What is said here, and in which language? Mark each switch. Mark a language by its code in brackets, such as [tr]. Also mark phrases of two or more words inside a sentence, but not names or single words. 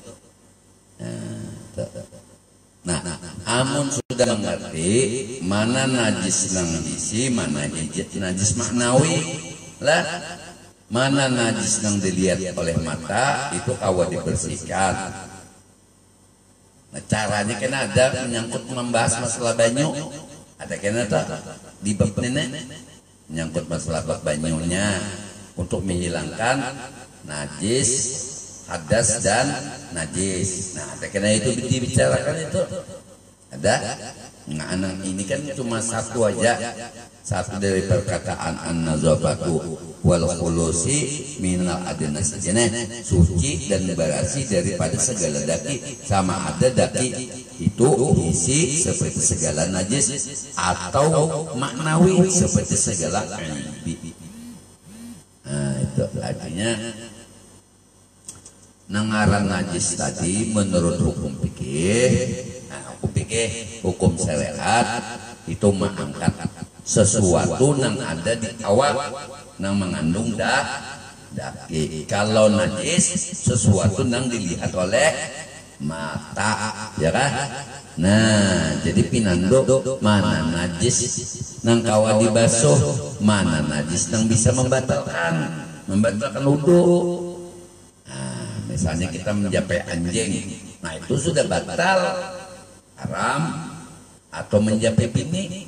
[bjn] Nah, amun sudah mengerti mana najis nang isi, mana najis maknawi lah, mana najis nang dilihat oleh mata itu kawa dibersihkan. Nah, caranya kan ada menyangkut membahas masalah banyu, ada kena tak di bab nenek menyangkut masalah bab banyunya untuk menghilangkan najis, hadas dan najis. [id] Nah, karena itu dibicarakan itu ada. [bjn] Nah, anak ini kan cuma satu aja, satu dari perkataan [ar] النظافة والخلوص من الأدناس, [bjn] suci dan berasi daripada segala daki. Sama ada daki itu isi seperti segala najis atau maknawi seperti segala aibi. Nah, itu artinya nangaran najis tadi menurut hukum fikih. [id] Hukum syariat itu mengangkat sesuatu yang ada di awal yang mengandung daki. Kalau najis sesuatu yang dilihat oleh mata, ya kan? [bjn] Nah, jadi pinando mana najis nang kawa dibasuh, mana najis nang bisa membatalkan wudu. Nah, misalnya kita menjapai anjing, nah itu sudah batal haram, atau menjapai bini.